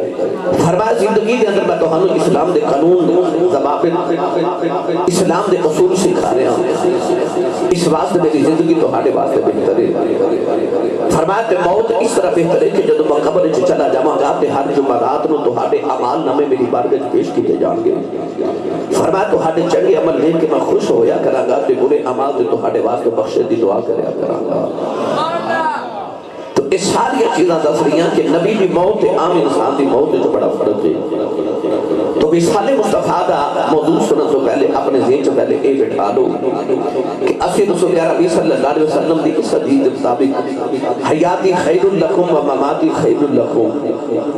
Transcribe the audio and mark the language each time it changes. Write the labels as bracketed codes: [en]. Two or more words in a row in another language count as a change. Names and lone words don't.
[pa] فرمایا زندگی دے اندر میں تہانوں اسلام دے قانون ضوابط اسلام دے اصول سکھا رہا ہوں. اس واسطے میری زندگی تہاڈے واسطے بہتر ہے. فرمایا تے موت اس طرح بہتر ہے کہ جب میں قبر وچ چلا جاواں گا تے ہر جمعرات نو تہاڈے اعمال نامے میری بارگاہ وچ پیش کیتے جان گے. فرمایا تہاڈے چنگے عمل دیکھ کے میں خوش ہویا کراں گا تے برے اعمال تے تہاڈے واسطے بخشش دی دعا کریا کراں گا. تو اس ساری چیزاں دس رہی ہیں کہ نبی دی موت تے عام انسان دی موت تے بڑا فرق ہے. تو وصال مصطفیٰ دا موضوع سنن تو پہلے اپنے ذہن چ پہلے اے بٹھا لو کہ اسی رسول نبی [ar] صلی اللہ علیہ وسلم [pa] دی اس حدیث کے مطابق [ar] حیاتی خیر لکم و مماتی خیر لکم.